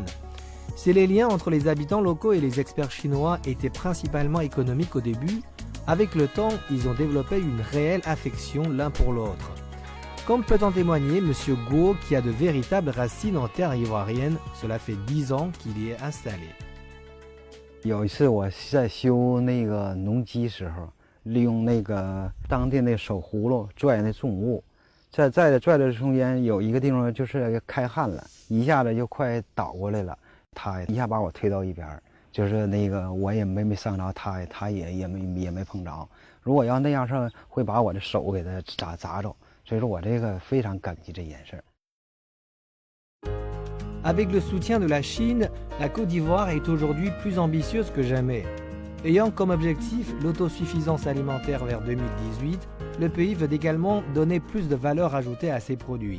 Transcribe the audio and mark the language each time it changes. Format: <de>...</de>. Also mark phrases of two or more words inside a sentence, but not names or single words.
<fr>Si les liens entre les habitants locaux et les experts chinois étaient principalement économiques au début, avec le temps, ils ont développé une réelle affection l'un pour l'autre. Comme peut en témoigner M. Guo, qui a de véritables racines en terre ivoirienne, cela fait 10 ans qu'il y est installé.</fr> <zh>有一次我在修那个农机时候，利用那个当地那手葫芦拽那重物，在拽的中间有一个地方就是开焊了，一下子就快倒过来了，他一下把我推到一边，就是那个我也没伤着他也没碰着。如果要那样是会把我的手给他砸着。</zh> <fr>Avec le soutien de la Chine, la Côte d'Ivoire est aujourd'hui plus ambitieuse que jamais. Ayant comme objectif l'autosuffisance alimentaire vers 2018, le pays veut également donner plus de valeur ajoutée à ses produits.</fr>